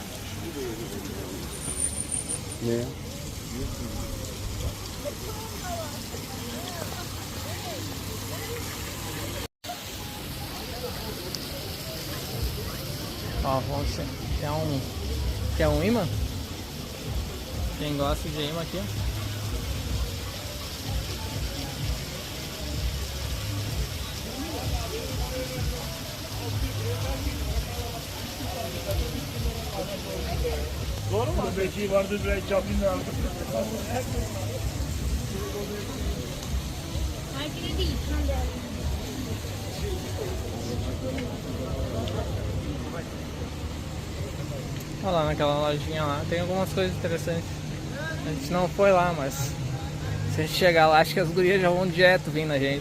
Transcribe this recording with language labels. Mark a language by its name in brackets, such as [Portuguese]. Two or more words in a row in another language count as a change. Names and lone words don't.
[Portuguese] Ó, vamos ver. Quer um imã? Quem gosta de imã aqui, ó. [Turkish] Doğru mu? Belki vardır belki cabinde aldım. [Portuguese] Olha lá naquela lojinha lá, tem algumas coisas interessantes. A gente não foi lá, mas se a gente chegar lá, acho que as gurias já vão direto vindo na gente.